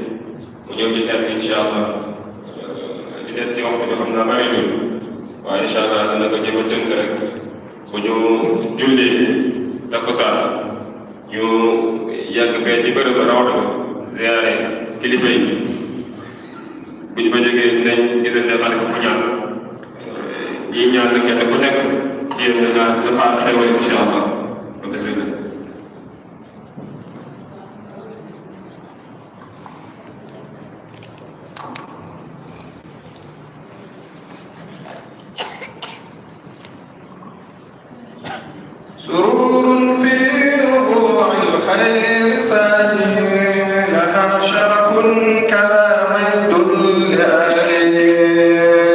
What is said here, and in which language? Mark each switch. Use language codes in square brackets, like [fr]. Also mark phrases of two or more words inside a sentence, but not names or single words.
[wo] mu ñëw ci thème [ar] إن شاء الله [wo] di des ci waxtu bi xam naa bëritul waaye [ar] إن شاء الله [wo] dina ko jéem a tënk rek bu ñu jullee takkusaan ñu yàgg fee ci bërëb rawda ziyaare kilifa yi bu ñu fa jógee dinañ gisante ñaan nag kenn ku nekk yéen nga dafa xewal [ar] إن شاء الله [wo] bismillah. [ar] سرور في ربوع الخير ساني لها شرف كذا مجد لآله